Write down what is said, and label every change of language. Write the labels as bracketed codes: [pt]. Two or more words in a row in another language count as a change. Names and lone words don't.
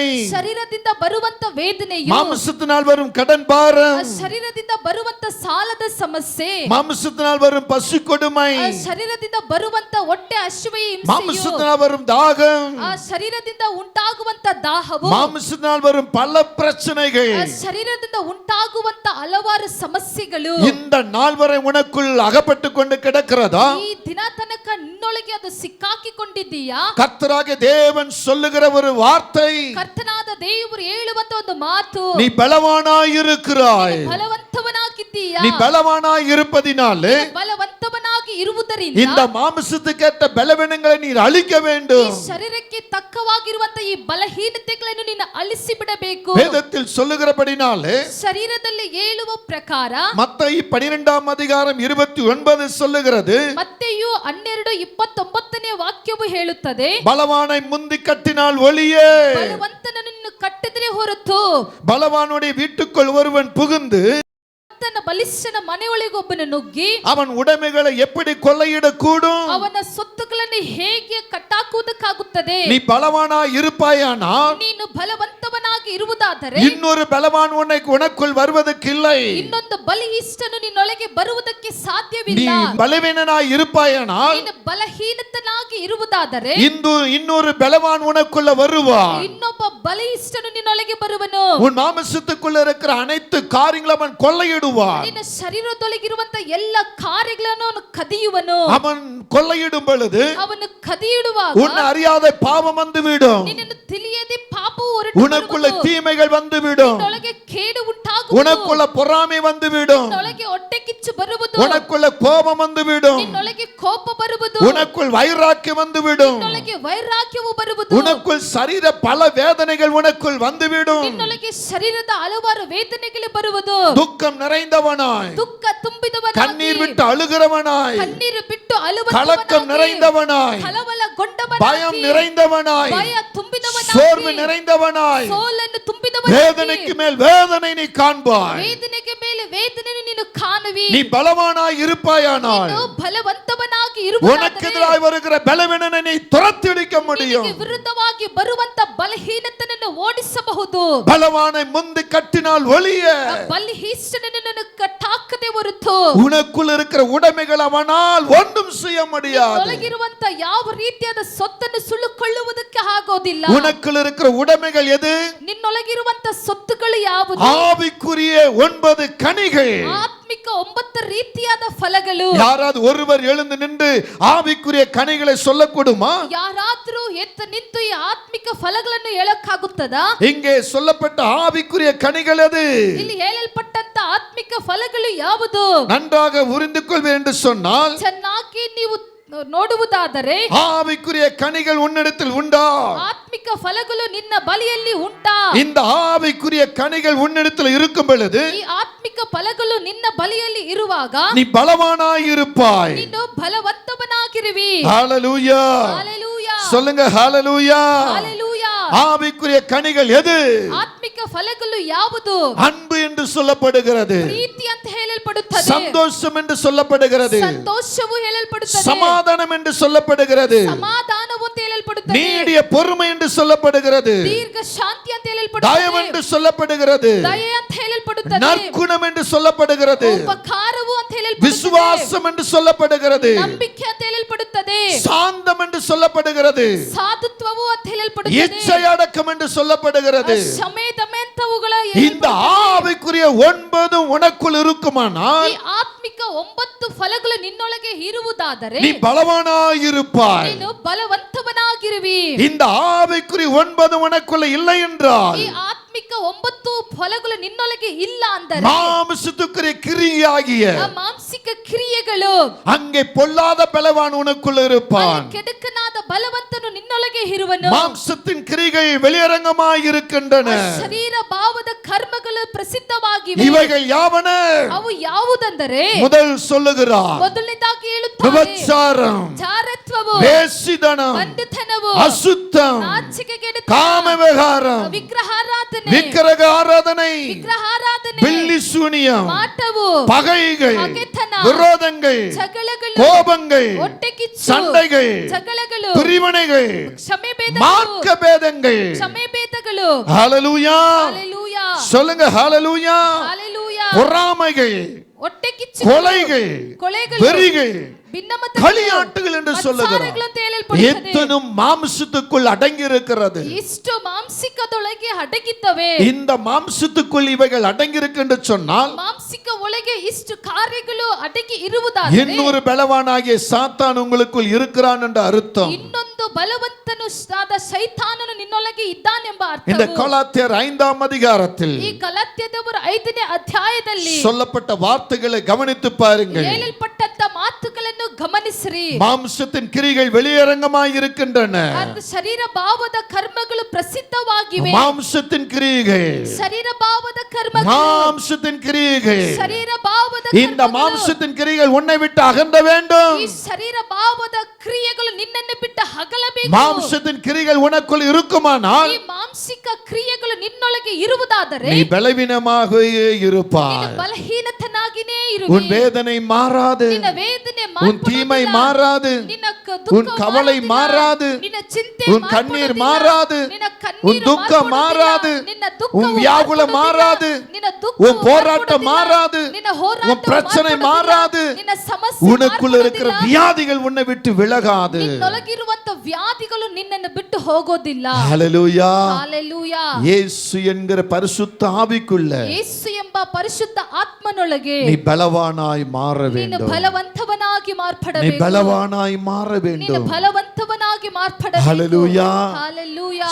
[kn] ಶರೀರದಿಂದ ಬರುವಂತ ವೇದನೆಯು, [ta] மாம்சத்தினால் வரும் கடன் பாரம், [kn] ಶರೀರದಿಂದ ಬರುವಂತ ಸಾಲದ ಸಮಸ್ಯೆ, [ta] மாம்சத்தினால் வரும் பசு கொடுமை, [kn] ಶರೀರದಿಂದ ಬರುವಂತ ಹೊಟ್ಟೆ ಹಸಿವೆಯ ಹಿಂಸೆಯು, [ta] மாம்சத்தினால் வரும் தாகம், [kn] ಶರೀರದಿಂದ ಉಂಟಾಗುವಂತ ದಾಹವು, [ta] மாம்சத்தினால் வரும் பல பிரச்சனைகள் [kn] ಶರೀರದಿಂದ ಉಂಟಾಗುವಂತ ಹಲವಾರು ಸಮಸ್ಯೆಗಳು [ta] இந்த நாள் வரை உனக்குள் அகப்பட்டு கொண்டு கிடக்கிறதா? [kn] ಈ ದಿನ ತನಕ ನಿನ್ನೊಳಗೆ ಅದು ಸಿಕ್ಕಾಕಿಕೊಂಡಿದ್ದೀಯಾ? [ta] கர்த்தராகிய தேவன் சொல்லுகிற ஒரு வார்த்தை, [kn] ಕರ್ತನಾದ ದೇವರು ಹೇಳುವಂತ ಒಂದು ಮಾತು, [ta] நீ பலவானாய் இருக்கிறாய். [kn] ಬಲವಂತವನಾಗಿದ್ದೀಯಾ? [ta] நீ பலவானாய் இருப்பதினாலே [kn] ಬಲವಂತವನಾಗಿ ಇರುವುದರಿಂದ [ta] இந்த மாம்சத்துக்கேற்ற பலவீனங்களை நீ அழிக்க [kn] ಈ [ta] வேண்டும். [kn] ಶರೀರಕ್ಕೆ ತಕ್ಕವಾಗಿರುವಂತ ಈ ಬಲಹೀನತೆಗಳನ್ನು ನೀನು ಅಳಿಸಿ ಬಿಡಬೇಕು. [ta] வேதத்தில் சொல்லுகிறபடினாலே [kn] ಶರೀರದಲ್ಲಿ ಹೇಳುವ ಪ್ರಕಾರ [ta] மத்தேயு 12ஆம் அதிகாரம் 29 சொல்லுகிறது, [kn] ಮತ್ತೆಯು 12:29 ವಾಕ್ಯವು ಹೇಳುತ್ತದೆ, [ta] பலவானை முந்தி கட்டினால் ஒழிய [kn] ಬಲವಂತನನ್ನು ಕಟ್ಟಿದ್ರೆ ಹೊರತು [ta] பலவானுடைய வீட்டுக்குள் ஒருவன் புகுந்து [kn] ತನ್ನ ಬಲಿಷ್ಠನ ಮನೆಯೊಳಗೊಬ್ಬನು ನುಗ್ಗಿ [ta] அவன் உடைமைகளை எப்படி கொள்ளையிடக்கூடும்? [kn] ಅವನ ಸೊತ್ತುಗಳನ್ನು ಹೇಗೆ ಕಟ್ಟಾಕುವುದಕ್ಕಾಗುತ್ತದೆ? [ta] நீ பலவானாய் இருப்பாயானால் [kn] ನೀನು ಬಲವಂತವನಾಗಿ ಇರುವುದಾದರೆ [ta] இன்னொரு பலவான் உனக்குள் வருவதற்கில்லை. [kn] ಇನ್ನೊಂದು ಬಲಿಷ್ಠನು ನಿನ್ನೊಳಗೆ ಬರುವುದಕ್ಕೆ [ta] நீ [kn] ಸಾಧ್ಯವಿಲ್ಲ. [ta] பலவீனனாய் இருப்பாயானால் [kn] ನೀನು ಬಲಹೀನತನಾಗಿ ಇರುವುದಾದರೆ [ta] இன்னொரு பலவான் உனக்குள்ள வருவான். [kn] ಇನ್ನೊಬ್ಬ ಬಲಿಷ್ಠನು ನಿನ್ನೊಳಗೆ ಬರುವನು. [ta] உன் மாம்சத்துக்குள்ள இருக்கிற அனைத்து காரியங்களும் அவன் கொள்ளையிடுவான். [kn] ನಿನ್ನ ಶರೀರದೊಳಗಿರುವಂತ ಎಲ್ಲ ಕಾರ್ಯಗಳನ್ನು ಅವನು ಕದಿಯುವನು. [ta] அவன் கொள்ளையிடும் பொழுது [kn] ಅವನು ಕದಿಯಿಡುವಾಗ [ta] உன்னை அறியாத பாவம் வந்துவிடும். [kn] ನಿನ್ನನ್ನು ತಿಳಿಯದೆ ಪಾಪವು ಹೊರಟು [ta] உனக்குள்ள [kn] ಬರುವುದು. [ta] தீமைகள் வந்துவிடும். [kn] ನಿನ್ನೊಳಗೆ ಕೇಡು ಉಂಟಾಗುವುದು. [ta] உனக்குள்ள பொறாமை வந்துவிடும். [kn] ನಿನ್ನೊಳಗೆ ಹೊಟ್ಟೆ ಕಿಚ್ಚು ಬರುವುದು. [ta] உனக்குள்ள கோபம் வந்துவிடும். [kn] ನಿನ್ನೊಳಗೆ ಕೋಪ ಬರುವುದು. [ta] உனக்குள் வைராக்கியம் வந்துவிடும். [kn] ನಿನ್ನೊಳಗೆ ವೈರಾಗ್ಯವು ಬರುವುದು. [ta] உனக்குள் சரீர பல வேதனைகள் உனக்குள் வந்துவிடும். [kn] ನಿನ್ನೊಳಗೆ ಶರೀರದ ಹಲವಾರು ವೇದನೆಗಳು ಬರುವುದು. [ta] துக்கம் நிறைந்தவனாய், [kn] ದುಃಖ ತುಂಬಿದವನಾಗಿ, [ta] கண்ணீர் விட்டு அழுகிறவனாய், [kn] ಕಣ್ಣೀರು ಬಿಟ್ಟು [ta] கலக்கம் [kn] ಅಳುವವನಾಗಿ, [ta] நிறைந்தவனாய், [kn] ಕಳವಳಗೊಂಡವನಾಗಿ, [ta] பயம் நிறைந்தவனாய், [kn] ಭಯ ತುಂಬಿದವನಾಗಿ, [ta] சோர்வு நிறைந்தவனாய், [kn] ಸೋಲನ್ನು ತುಂಬಿದವನಾಗಿ, [ta] வேதனைக்கு மேல் வேதனை நீ காண்பாய். [kn] ವೇದನೆಗೆ ಮೇಲೆ ವೇದನೆಯನ್ನು ನೀನು ಕಾಣುವಿ. [ta] நீ பலவானாய் இருப்பாயானால் [kn] ನೀನು ಬಲವಂತವನಾಗಿ [ta] உனக்கு [kn] ಇರುವುದಾದರೆ [ta] எதிராய் வருகிற பலவீனனை நீ துரத்திடிக்க முடியும். [kn] ನಿನಗೆ ವಿರುದ್ಧವಾಗಿ ಬರುವಂತ ಬಲಹೀನತೆಯನ್ನು ಓಡಿಸಬಹುದು. [ta] பலவானை முந்தி கட்டினால் ஒழிய [kn] ಬಲಹೀನನನ್ನು ಕಟ್ಟಾಕದೆ ಹೊರತು [ta] உனக்குள் இருக்கிற உடைமைகள் அவனால் ஒன்றும் செய்ய முடியாது. [kn] ಒಳಗಿರುವಂತ ಯಾವ ರೀತಿಯಾದ ಸೊತ್ತನ್ನು ಸುಳ್ಳುಕೊಳ್ಳುವುದಕ್ಕೆ ಆಗೋದಿಲ್ಲ. [ta] உனக்குள் இருக்கிற உடைமைகள் எது? [kn] ನಿನ್ನೊಳಗಿರುವಂತ ಸೊತ್ತುಗಳು ಯಾವುದು? [ta] ஆவிக்குரிய 9 கனிகள். [kn] ಆತ್ಮಿಕ 9 ರೀತಿಯಾದ ಫಲಗಳು. [ta] யாராவது ஒருவர் எழுந்து நின்று ஆவிக்குரிய கனிகளை சொல்லக்கூடுமா? [kn] ಯಾರಾದರೂ ಎದ್ದು ನಿಂತು ಈ ಆತ್ಮಿಕ ಫಲಗಳನ್ನು ಹೇಳಕ್ಕಾಗುತ್ತದಾ? [ta] இங்கே சொல்லப்பட்ட ஆவிக்குரிய கனிகள் எது? [kn] ಇಲ್ಲಿ ಹೇಳಲ್ಪಟ್ಟಂತ ಆತ್ಮಿಕ ಫಲಗಳು ಯಾವುದು? [ta] நன்றாக புரிந்து கொள்வேன் என்று சொன்னால், [kn] ಚೆನ್ನಾಗಿ ನೀವು ನೋಡುವುದಾದರೆ [ta] ஆவிக்குரிய கனிகள் உன்னிடத்தில் உண்டா? [kn] ಆತ್ಮಿಕ ಫಲಗಳು ನಿನ್ನ ಬಳಿಯಲ್ಲಿ ಉಂಟಾ? [ta] இந்த ஆவிக்குரிய கனிகள் உன்னிடத்தில் இருக்கும் பொழுது [kn] ಈ ಆತ್ಮಿಕ ಫಲಗಳು ನಿನ್ನ ಬಳಿಯಲ್ಲಿ ಇರುವಾಗ [ta] நீ பலவானாய் இருப்பாய். [kn] ನೀನು ಬಲವಂತವನಾಗಿರುವಿ. [ta] ஹalleluya. ஹalleluya. சொல்லுங்க ஹalleluya. ஹalleluya. ஆவிக்குரிய கனிகள் எது? [kn] ಆತ್ಮಿಕ ಫಲಗಳು ಯಾವುದು? [ta] அன்பு என்று சொல்லப்படுகிறது, [kn] ಪ್ರೀತಿ ಅಂತ ಹೇಳಲ್ಪಡುತ್ತದೆ, [ta] சந்தோஷம் என்று சொல்லப்படுகிறது, [kn] ಸಂತೋಷವು ಹೇಳಲ್ಪಡುತ್ತದೆ, [ta] சமாதானம் என்று சொல்லப்படுகிறது, [kn] ಸಮಾಧಾನವು ಅಂತ ಹೇಳಲ್ಪಡುತ್ತದೆ, [ta] நீடிய பொறுமை என்று சொல்லப்படுகிறது, [kn] ದೀರ್ಘ ಶಾಂತಿ ಅಂತ [ta] தயவு [kn] ಹೇಳಲ್ಪಡುತ್ತದೆ, [ta] என்று சொல்லப்படுகிறது, [kn] ದಯೆ ಅಂತ ಹೇಳಲ್ಪಡುತ್ತದೆ, [ta] நற்குணம் என்று சொல்லப்படுகிறது, [kn] ಉಪಕಾರವು ಅಂತ ಹೇಳಲ್ಪಡುತ್ತದೆ, [ta] விசுவாசம் என்று சொல்லப்படுகிறது, [kn] ನಂಬಿಕೆ ಅಂತ ಹೇಳಲ್ಪಡುತ್ತದೆ, [ta] சாந்தம் என்று சொல்லப்படுகிறது, [kn] ಸಾಧುತ್ವವು ಅಂತ ಹೇಳಲ್ಪಡುತ್ತದೆ, [ta] இச்சையடக்கம் என்று சொல்லப்படுகிறது. [kn] ಶಮೇದಮೆಂತವುಗಳ [ta] இந்த ஆவிக்குரிய 9 உனக்குள் இருக்குமானால் [kn] ಈ ಆತ್ಮಿಕ 9 ಫಲಗಳು ನಿನ್ನೊಳಗೆ ಇರುವುದಾದರೆ [ta] நீ பலவானாய் இருப்பாய். [kn] ನೀನು ಬಲವಂತವನಾಗಿರುವಿ. [ta] இந்த ஆவிக்குரிய 9 உனக்குள்ள இல்லை என்றால் [kn] ಈ ಆತ್ಮಿಕ 9 ಫಲಗಳು ನಿನ್ನೊಳಗೆ ಇಲ್ಲ ಅಂದರೆ [ta] மாம்சத்துக்குரிய கிரியாகிய [kn] ಆ ಮಾಂಸಿಕ ಕ್ರಿಯೆಗಳು [ta] அங்கே பொல்லாத பலவான் உனக்குள்ள இருப்பான். [kn] ಅಲ್ಲಿ ಕೆಡುಕನಾದ ಬಲವಂತನು ನಿನ್ನೊಳಗೆ ಇರುವನು. [ta] மாம்சத்தின் கிரிகள் வெளியரங்கமாய் இருக்கின்றன. [kn] ಶರೀರ ಭಾವದ ಕರ್ಮಗಳು ಪ್ರಸಿದ್ಧವಾಗಿವೆ. [ta] இவைகள் யாவன? [kn] ಅವು ಯಾವುದೆಂದರೆ [ta] முதல் சொல்லுகிறார், [kn] ಮೊದಲನೇದಾಗಿ ಹೇಳುತ್ತಾರೆ [ta] விபச்சாரம், [kn] ಜಾರತ್ವವು, [ta] வேசிதனம், [kn] ಬಂಡುತನವು, [ta] அசுத்தம், [kn] ನಾಚಿಕೆಗೆಡುತನ, [ta] காம விகாரம், [kn] ವಿಗ್ರಹಾರಾಧನೆ, [ta] விக்கிரக ஆராதனை, [kn] ವಿಗ್ರಹಾರಾಧನೆ, [ta] பில்லி சூனியம், [kn] ಮಾಟವು, [ta] பகைகள், [kn] ಹಗೆತನ, [ta] விரோதங்கள், [kn] ಜಗಳಗಳು, [ta] கோபங்கள், [kn] ಹೊಟ್ಟೆಕಿಚ್ಚು, [ta] சண்டைகள், [kn] ಜಗಳಗಳು, [ta] பிரிவினைகள், [kn] ಕ್ಷಮೆಭೇದಗಳು, [ta] மார்க்க பேதங்கள். [kn] ಕ್ಷಮೆಭೇದಗಳು. [ta] ஹalleluya. ஹalleluya. சொல்லுங்க ஹalleluya. ஹalleluya. பொறாமைகள், [kn] ಹೊಟ್ಟೆಕಿಚ್ಚು, [ta] கொலைகள், [kn] ಕೊಲೆಗಳು, [ta] வெறிகள், [kn] ಭಿನ್ನಮತಗಳು, [ta] களியாட்டுகள் என்று சொல்லுகிறார். [kn] ಮತ್ಸಾರಗಳು ಅಂತ ಹೇಳಲ್ಪಡುತ್ತದೆ. [ta] எத்தனும் மாம்சத்துக்குள் அடங்கி இருக்கிறது. [kn] ಇಷ್ಟು ಮಾಂಸಿಕದೊಳಗೆ ಅಡಗಿದ್ದವೆ. [ta] இந்த மாம்சத்துக்குள் இவைகள் அடங்கி இருக்கு என்று சொன்னால் [kn] ಮಾಂಸಿಕ ಒಳಗೆ ಇಷ್ಟು ಕಾರ್ಯಗಳು ಅಡಗಿ ಇರುವುದಾದರೆ [ta] இன்னொரு பலவானாகிய சாத்தான் உங்களுக்குள் இருக்கிறான் என்ற அர்த்தம். [kn] ಇನ್ನೊಂದು ಬಲವಂತನು ಆದ ಶೈತಾನನು ನಿನ್ನೊಳಗೆ ಇದ್ದಾನೆಂಬ [ta] இந்த [kn] ಅರ್ಥವು [ta] கலாத்தியர் 5ஆம் அதிகாரத்தில் [kn] ಈ ಗಲಾತ್ಯದವರ 5ನೇ ಅಧ್ಯಾಯದಲ್ಲಿ [ta] சொல்லப்பட்ட வார்த்தைகளை கவனித்து பாருங்கள். [kn] ಹೇಳಲ್ಪಟ್ಟಂತ ಮಾತುಗಳನ್ನು ಗಮನಿಸಿರಿ. [ta] மாம்சத்தின் கிரிகள் வெளியரங்கமாய் இருக்கின்றன. [kn] ಅದು ಶರೀರ ಭಾವದ ಕರ್ಮಗಳು ಪ್ರಸಿದ್ಧವಾಗಿವೆ. [ta] மாம்சத்தின் கிரிகள், [kn] ಶರೀರ ಭಾವದ ಕರ್ಮಗಳು, [ta] மாம்சத்தின் கிரிகள், [kn] ಶರೀರ ಭಾವದ [ta] இந்த [kn] ಕರ್ಮಗಳು, [ta] மாம்சத்தின் கிரிகள் உன்னை விட்டு அகன்ற வேண்டும். [kn] ಈ ಶರೀರ ಭಾವದ ಕ್ರಿಯೆಗಳು ನಿನ್ನನ್ನು ಬಿಟ್ಟು ಅಗಲಬೇಕು. [ta] மாம்சத்தின் கிரிகள் உனக்குள் இருக்குமானால் [kn] ಈ ಮಾಂಸಿಕ ಕ್ರಿಯೆಗಳು ನಿನ್ನೊಳಗೆ ಇರುವುದಾದರೆ [ta] நீ பலவீனமாகவே இருப்பாய். [kn] ನೀನು ಬಲಹೀನತನಾಗಿನೇ ಇರುವಿ. [ta] உன் வேதனை மாறாது, [kn] ನಿನ್ನ ವೇದನೆ [ta] உன் தீமை மாறாது, [kn] ನಿನ್ನ ದುಃಖ [ta] உன் கவலை மாறாது, [kn] ನಿನ್ನ ಚಿಂತೆ [ta] உன் கண்ணீர் மாறாது, [kn] ನಿನ್ನ [ta] உன் துக்கம் மாறாது, [kn] ನಿನ್ನ ದುಃಖ [ta] உன் வியாகுலம் மாறாது, [kn] ನಿನ್ನ ದುಃಖ [ta] உன் போராட்டம் மாறாது, [kn] ನಿನ್ನ ಹೋರಾಟ [ta] உன் பிரச்சனை மாறாது, [kn] ನಿನ್ನ ಸಮಸ್ಯೆ [ta] உனக்குள்ள இருக்கிற வியாதிகள் உன்னை விட்டு விலகாது. [kn] ನಿನ್ನೊಳಗಿರುವಂತ ವ್ಯಾಧಿಗಳು ನಿನ್ನನ್ನು ಬಿಟ್ಟು ಹೋಗೋದಿಲ್ಲ. [ta] ஹalleluya. ஹalleluya. இயேசு என்கிற பரிசுத்த ஆவிக்குள்ள [kn] ಯೇಸು ಎಂಬ ಪರಿಶುದ್ಧ ಆತ್ಮನೊಳಗೆ [ta] நீ பலவானாய் மாற [kn] ನೀನು [ta] வேண்டும். [kn] ಬಲವಂತವನಾಗಿ [ta] நீ [kn] ಮಾರ್ಪಡಬೇಕು. [ta] பலவானாய் மாற [kn] ನೀನು [ta] வேண்டும். [kn] ಬಲವಂತವನಾಗಿ ಮಾರ್ಪಡಬೇಕು. [ta] ஹalleluya. ஹalleluya.